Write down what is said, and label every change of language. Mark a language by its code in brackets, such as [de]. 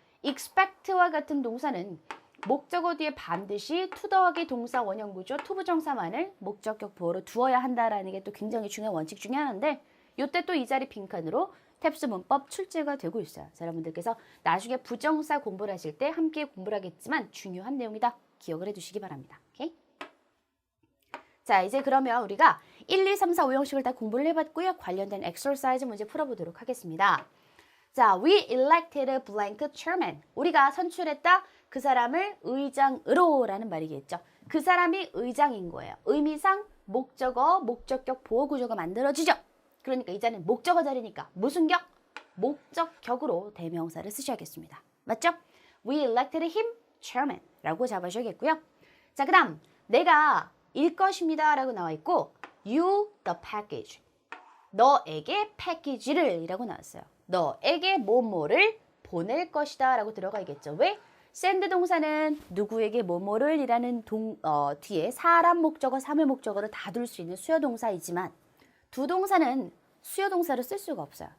[ko] expect와 같은 동사는 목적어 뒤에 반드시 to 더하기 동사 원형 구조 투부정사만을 목적격 보어로 두어야 한다라는 게 또 굉장히 중요한 원칙 중에 하나인데 이때 또 이 자리 빈칸으로 탭스 문법 출제가 되고 있어요. 자, 여러분들께서 나중에 부정사 공부를 하실 때 함께 공부를 하겠지만 중요한 내용이다. 기억을 해두시기 바랍니다. 오케이? 자, 이제 그러면 우리가 1, 2, 3, 4, 5형식을 다 공부를 해봤고요. 관련된 엑서사이즈 문제 풀어보도록 하겠습니다. 자, [en] we elected a blank chairman. [ko] 우리가 선출했다. 그 사람을 의장으로 라는 말이겠죠. 그 사람이 의장인 거예요. 의미상 목적어, 목적격 보호 구조가 만들어지죠. 그러니까 이제는 목적어 자리니까 무슨 격? 목적격으로 대명사를 쓰셔야겠습니다. 맞죠? [en] We elected him chairman 라고 잡으셔야겠고요. [ko] 자, 그 다음 내가 일 것입니다 라고 나와 있고 [en] you the package. [ko] 너에게 패키지를 이라고 나왔어요. 너에게 뭐뭐를 보낼 것이다 라고 들어가야겠죠. 왜? send 동사는 누구에게 뭐뭐를 이라는 뒤에 사람 목적어, 사물 목적어를 다 둘 수 있는 수요 동사이지만 두 동사는 수요 동사를 쓸 수가 없어요.